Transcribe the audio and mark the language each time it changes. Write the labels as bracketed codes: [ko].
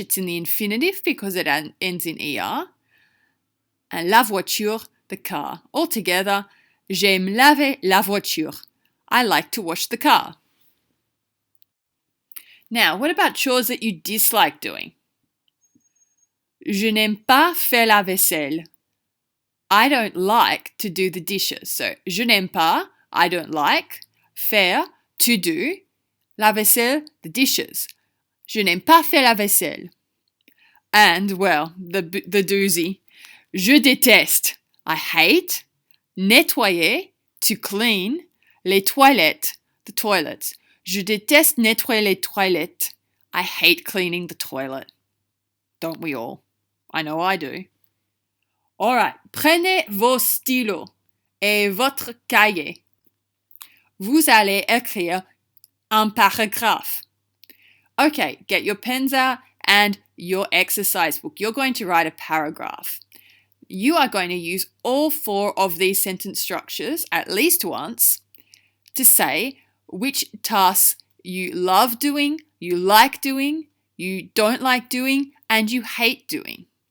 [en] It's in the infinitive because it ends in er. And [fr] la voiture, [en] the car. Altogether, [fr] j'aime laver la voiture. [en] I like to wash the car. Now, what about chores that you dislike doing? [fr] Je n'aime pas faire la vaisselle. [en] I don't like to do the dishes. So, [fr] je n'aime pas, [en] I don't like, [fr] faire, [en] to do, [fr] la vaisselle, [en] the dishes. [fr] Je n'aime pas faire la vaisselle. [en] And, well, the doozy. [fr] Je déteste, [en] I hate, [fr] nettoyer, [en] to clean, [fr] les toilettes, [en] the toilets. [fr] Je déteste nettoyer les toilettes. [en] I hate cleaning the toilet. Don't we all? I know I do. All right, [fr] prenez vos stylos et votre cahier. Vous allez écrire un paragraphe. [en] Okay, get your pens out and your exercise book. You're going to write a paragraph. You are going to use all 4 of these sentence structures at least once to say which tasks you love doing, you like doing, you don't like doing, and you hate doing.